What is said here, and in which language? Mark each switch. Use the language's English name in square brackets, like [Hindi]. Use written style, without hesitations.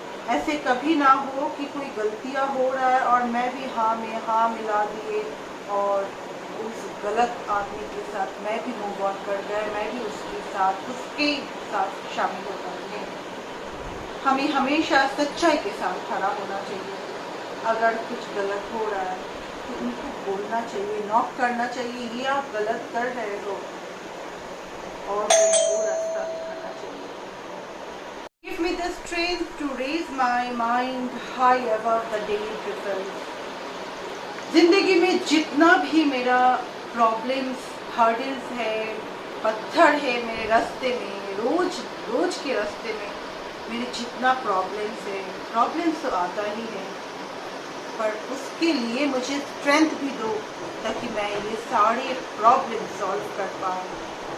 [Hindi] ऐसे कभी ना हो कि कोई गलतियां हो रहा है और मैं भी हाँ में हाँ मिला दिए और उस गलत आदमी के साथ मैं भी मूव ऑन कर गए, मैं भी उसके साथ शामिल हो जाऊंगी। हमें हमेशा सच्चाई के साथ खड़ा होना चाहिए। अगर कुछ गलत हो रहा है तो उनको बोलना चाहिए, नॉक करना चाहिए, ये आप गलत कर रहे हो, और उनको रास्ता दिखाना चाहिए। [English] Give me the strength to raise my mind high above the daily trials. [Hindi] जिंदगी में जितना भी मेरा प्रॉब्लम्स, हर्डल्स है, पत्थर है मेरे रास्ते में, रोज के रास्ते में मेरे जितना प्रॉब्लम्स तो आता ही है, पर उसके लिए मुझे स्ट्रेंथ भी दो ताकि मैं ये सारे प्रॉब्लम सॉल्व कर पाऊँ।